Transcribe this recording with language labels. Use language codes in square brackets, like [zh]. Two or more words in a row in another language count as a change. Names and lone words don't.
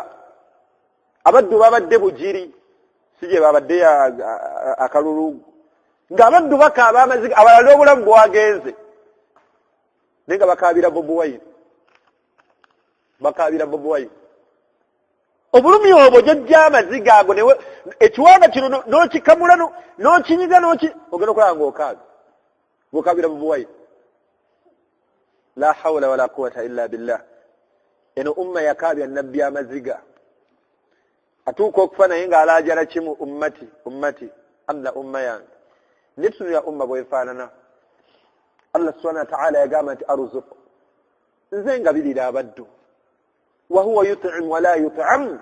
[lg] Abaddu babadde bugiri, si gye babadde akalulu, ng'abaddu bakaaba amaziga, abalala obulamu bwagenze naye nga bakaabira Bobi Wine, bakaabira Bobi Wine. Obulumi obwo jjajja amaziga ago ekiwanga kino n'okikamula n'okinyiga ogenda okulaba ng'okaaga ng'okaabira Bobi Wine. [ar] لا حول ولا قوة إلا بالله. [lg] Eno umma yakaabya nabbi amaziga, atuuka okufa naye ng'alaajala kimu, ummati alla umma yange. Netunula umma bwefaanana. [ar] الله سبحانه وتعالى [lg] yagamba nti arzuq, nze ngabirira abaddu, [ar] وهو يطعم ولا يطعم.